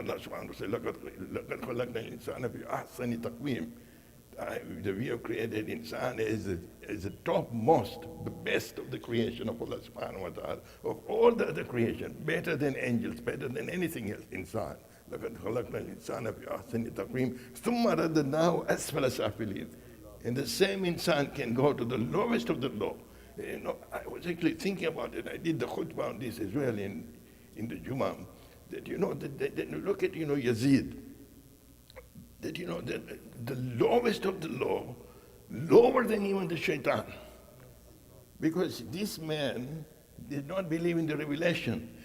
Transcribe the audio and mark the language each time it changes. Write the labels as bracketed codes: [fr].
[en] Allah subhanahu wa ta'ala says, [ar] لَقَدْ خَلَقْنَا الْإِنسَانَ فِي أَحْسَنِ تَقْوِيمٍ. [en] That we have created insan as the topmost, the best of the creation of Allah subhanahu wa ta'ala, of all the other creation, better than angels, better than anything else, insan. [ar] لقد خلقنا الإنسان في أحسن تقويم ثم رددناه أسفل سافلين. [en] And the same insan can go to the lowest of the low. I was actually thinking about it. I did the khutbah on this as well in the Jummah. That that you look at Yazid. That that the lowest of the low, lower than even the shaitan, because this man did not believe in the revelation.